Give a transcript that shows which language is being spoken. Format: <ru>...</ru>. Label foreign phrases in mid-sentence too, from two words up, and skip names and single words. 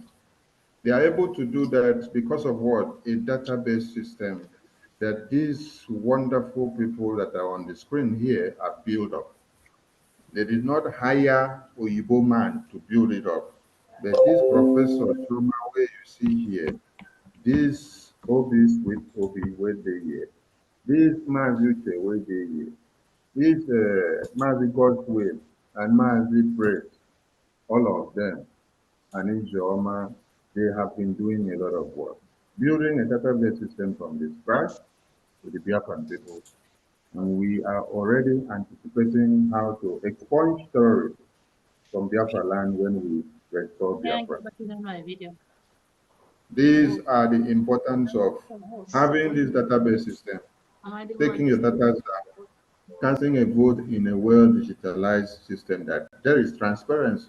<en>They are able to do that because of what? A database system that these wonderful people that are on the screen here are built up. They did not hire Oyibo man to build it up. But this professor, where you see here, these OBs with OB where they here, this Mazi Uche, this Mazi Godswill, and Mazi Praise, all of them, and Ijeoma, they have been doing a lot of work. Building a database system from the scratch with the Biafran people. And we are already anticipating how to expunge terrorists from Biafra land when we restore Biafra. These are the importance of having this database system, taking your data down, casting a vote in a well-digitalized system that there is transparency.</en>